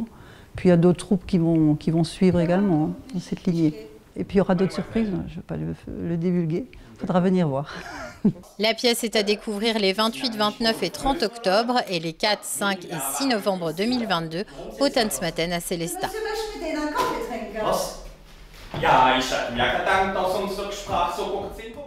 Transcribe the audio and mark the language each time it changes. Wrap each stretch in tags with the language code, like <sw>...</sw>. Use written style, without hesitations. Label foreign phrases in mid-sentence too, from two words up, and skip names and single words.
<fr>Puis il y a d'autres troupes qui vont suivre également dans cette lignée. Et puis il y aura d'autres surprises, je ne vais pas le divulguer, il faudra venir voir. La pièce est à découvrir les 28, 29 et 30 octobre et les 4, 5 et 6 novembre 2022 au Tanzmatten à Sélestat.</fr> <de>Ja, ich hätte mir gedacht, dass unsere Sprache so gut sind.</de>